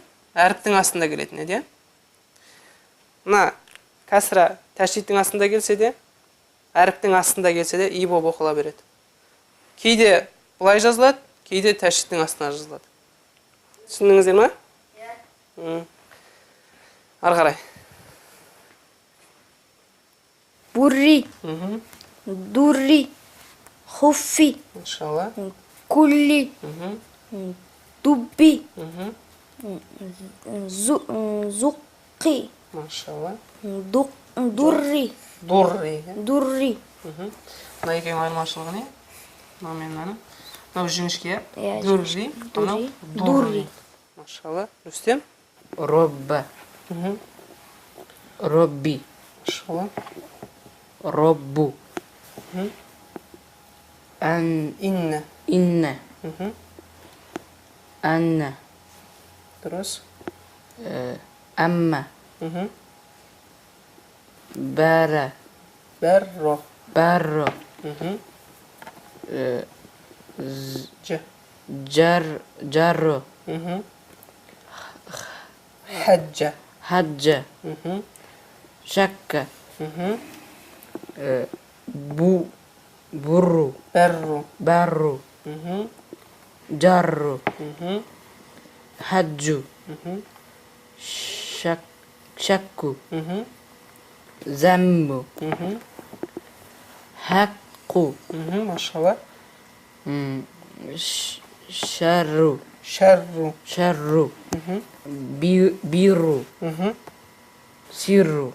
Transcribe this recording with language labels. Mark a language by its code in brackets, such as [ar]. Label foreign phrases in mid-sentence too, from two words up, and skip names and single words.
[kk] Әріптің астында келетін еді, иә? Мына кәсіра тәшдидтің астында келсе де, әріптің астында келсе де, и болып оқыла береді. Кейде бұлай жазылады, кейде тәшдидтің астына жазылады. Түсіндіңіздер ме? Ары қарай. [ar] بري دري خفي [kk] Иншалла. [ar] كلي دبي زقي [kk] Машалла. [ar] دري Дурри. دري [kk] Мына екеуінің айырмашылығы не? Мынау мен мынаны. Мынау жіңішке, Иә, дурри, мынау [ar] дурри. [kk] Машалла. Рүстем. [ar] رب ربي [kk] Машалла. [ar] رب أن Инне. إن أن [kk] Дұрыс. [ar] أما بار Бәрро. بار Ж. جر حج حج شك بر بر بر جر حج شك ذنب حق ما شاء الله شر شر شر بير سر